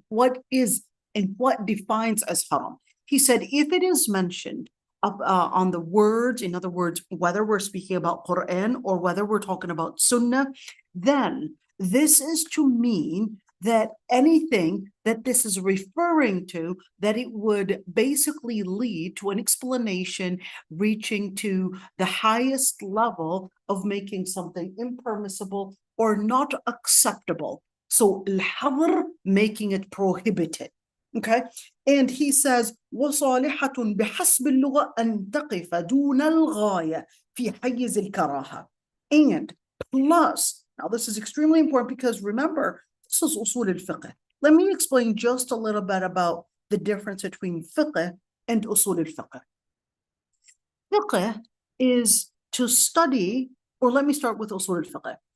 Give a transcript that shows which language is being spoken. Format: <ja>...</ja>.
<en>What is and what defines as haram? He said, if it is mentioned on the words, in other words, whether we're speaking about Quran or whether we're talking about Sunnah, then this is to mean that anything that this is referring to, that it would basically lead to an explanation reaching to the highest level of making something impermissible or not acceptable. So al-hadr, making it prohibited. Okay, and he says</en> <ar>وصالحة بحسب اللغة أن تقف دون الغاية في حيز الكراهة.</ar> <en>And plus, now this is extremely important because remember, this is usul al-fiqh. Let me explain just a little bit about the difference between fiqh and usul al-fiqh. Fiqh is to study, or let me start with usul al-fiqh.</en>